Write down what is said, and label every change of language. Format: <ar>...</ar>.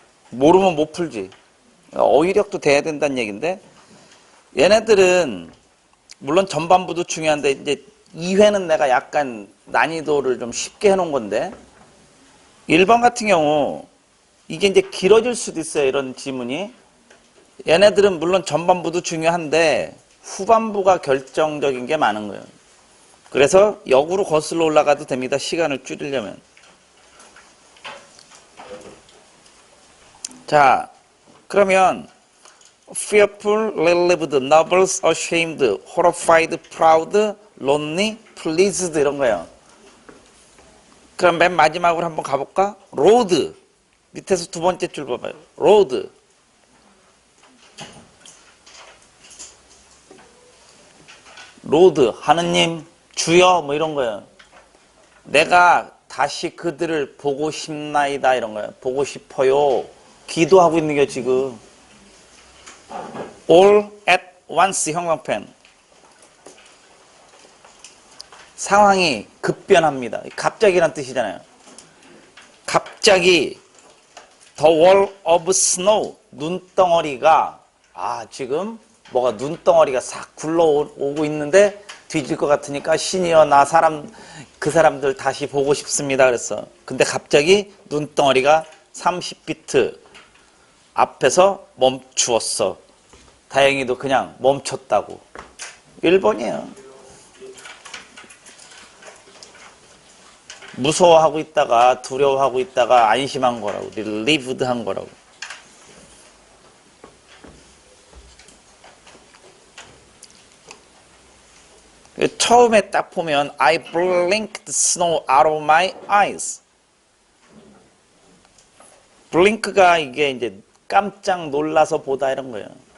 <ko>모르면 못 풀지. 어휘력도 돼야 된다는 얘기인데, 얘네들은 물론 전반부도 중요한데, 이제 2회는 내가 약간 난이도를 좀 쉽게 해놓은 건데, 1번 같은 경우 이게 이제 길어질 수도 있어요. 이런 지문이. 얘네들은 물론 전반부도 중요한데 후반부가 결정적인 게 많은 거예요. 그래서 역으로 거슬러 올라가도 됩니다. 시간을 줄이려면. 자, 그러면</ko> <en>fearful, relieved, nervous, ashamed, horrified, proud, lonely, pleased</en> <ko>이런 거예요. 그럼 맨 마지막으로 한번 가볼까?</ko> <en>road.</en> <ko>밑에서 두 번째 줄 봐봐요.</ko> <en>road.</en> <ko>로드, 하느님, 주여, 뭐 이런 거예요. 내가 다시 그들을 보고 싶나이다, 이런 거예요. 보고 싶어요. 기도하고 있는 게 지금.</ko> <en>all at once, 형광펜.</en> <ko>상황이 급변합니다. 갑자기란 뜻이잖아요. 갑자기,</ko> <en>the wall of snow,</en> <ko>눈덩어리가, 지금 뭐가 눈덩어리가 싹 굴러오고 있는데 뒤질 것 같으니까 신이여 나 그 사람들 다시 보고 싶습니다 그랬어. 근데 갑자기 눈덩어리가 30피트 앞에서 멈추었어. 다행히도 그냥 멈췄다고. 1번이에요. 무서워하고 있다가 두려워하고 있다가 안심한 거라고. relieved 한 거라고. 처음에 딱 보면</ko> <en>I blinked snow out of my eyes.</en> <ko>blink가 이게 이제 깜짝 놀라서 보다 이런 거예요.</ko>